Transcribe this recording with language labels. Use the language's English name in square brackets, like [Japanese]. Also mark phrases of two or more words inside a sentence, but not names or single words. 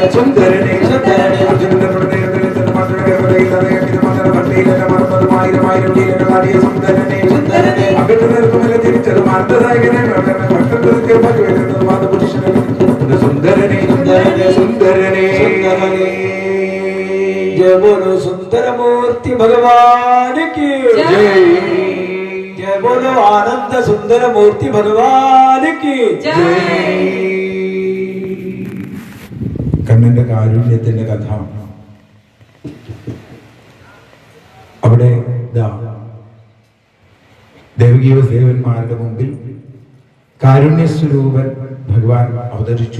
[Malayalam] സുന്ദരനെ സുന്ദരനെ സുന്ദരനെ സുന്ദരനെ അഭിനന്ദനത്തുമല്ല തിരിച്ചത് മാർദ്ദദായകനെ സുന്ദരനെ സുന്ദരനെ സുന്ദരനെ [Hindi] जय बोलो सुंदर मूर्ति भगवान की जय जय बोलो आनंद सुंदर मूर्ति भगवान की [Malayalam] കണ്ണന്റെ കാരുണ്യത്തിന്റെ കഥ അവിടെ ദേവകീവസേവന്മാരുടെ മുമ്പിൽ കാരുണ്യസ്വരൂപൻ ഭഗവാൻ അവതരിച്ചു.